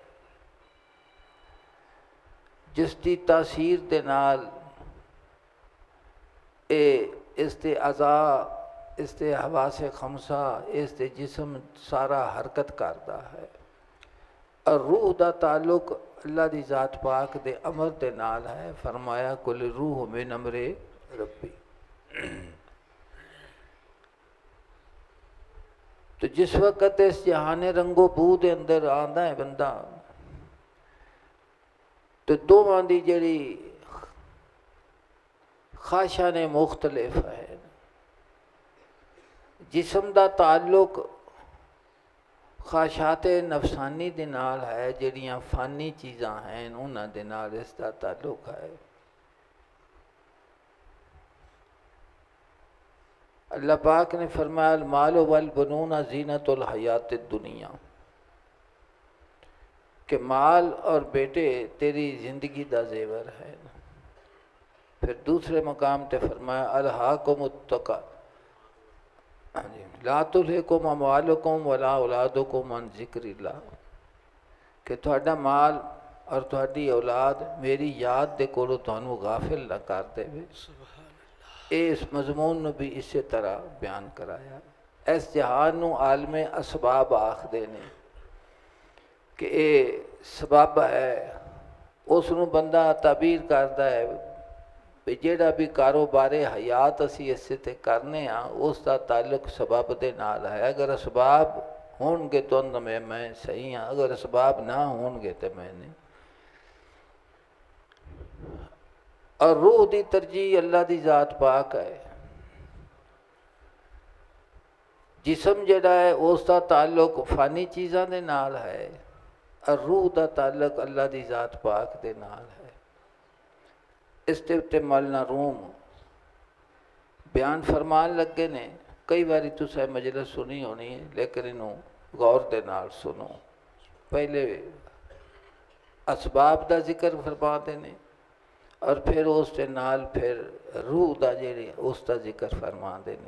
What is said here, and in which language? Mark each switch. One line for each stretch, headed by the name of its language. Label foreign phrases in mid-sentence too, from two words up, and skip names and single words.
Punjabi: جس دی تاثیر دے نال اس دے اعضاء، اس دے حواس خمسہ، اس دے جسم سارا حرکت کردا ہے، اور روح دا تعلق اللہ دی ذات پاک دے امر دے نال ہے۔ فرمایا
Arabic: کل روح من امر ربی۔
Punjabi: تو جس وقت اس جہان رنگ و بو دے اندر آندا ہے بندہ، تو دوواں دی جڑی خواہشاں نے مختلف ہے۔ جسم دا تعلق خواہشات نفسانی دے نال ہے، جڑیاں فانی چیزاں ہیں انہاں دے نال اس دا تعلق ہے۔ اللہ پاک نے فرمایا
Arabic: المال والبنون زینت الحیات الدنیا،
Punjabi: کہ مال اور بیٹے تیری زندگی دا زیور ہے۔ پھر دوسرے مقام تے فرمایا
Arabic: الہاکم التکاثر لا تلہکم اموالکم ولا اولادکم عن ذکر اللہ،
Punjabi: کہ تہاڈا مال اور تہاڈی اولاد میری یاد دے کولوں تانوں غافل نہ کر دے۔ اس مضمون نو بھی اسی طرح بیان کرایا۔ اس جہان نو عالم اسباب آکھدے نے کہ اے سبب ہے، اس نو بندہ تعبیر کردا ہے بھی جیڑا بھی کاروبار حیات اسی اس تے کرنے ہاں اس دا تعلق سبب دے نال ہے۔ اگر اسباب ہون گے تو میں صحیح ہاں، اگر اسباب نہ ہون گے تو میں نہیں۔ اور روح دی ترجیح اللہ دی ذات پاک ہے۔ جسم جڑا ہے اس دا تعلق فانی چیزاں دے نال ہے، اور روح دا تعلق اللہ دی ذات پاک دے نال ہے۔ اس دے اتے مولانا روم بیان فرمان لگے نے، کئی باری تساں مجلس سنی ہونی ہے لیکن انہوں غور دے نال سنو۔ پہلے اسباب دا ذکر فرما دینے اور پھر اس دے نال پھر روح دا جیڑی اس دا ذکر فرما دینے۔